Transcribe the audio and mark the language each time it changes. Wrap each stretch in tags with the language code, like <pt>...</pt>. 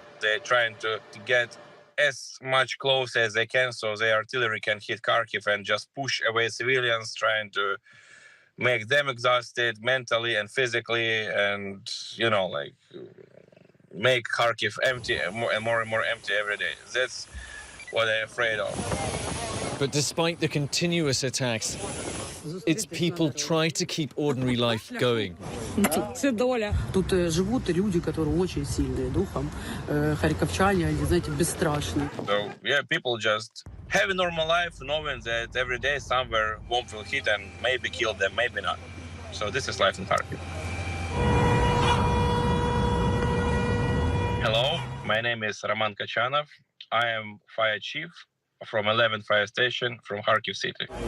<en>They're trying to get as much close as they can so the artillery can hit Kharkiv and just push away civilians, trying to make them exhausted mentally and physically, and, you know, like, make Kharkiv empty and more empty every day. That's what they're afraid of. But despite the continuous attacks, its people try to keep ordinary life going.</en> <ru>Тут живут люди, которые очень сильные духом. Харьковчане, они, знаете, бесстрашные.</ru> <en>So, yeah, people just have a normal life, knowing that every day somewhere bomb will hit and maybe kill them, maybe not. So this is life in Kharkiv. Hello, my name is Roman Kachanov. I am fire chief from 11th Fire Station from Kharkiv City.</en>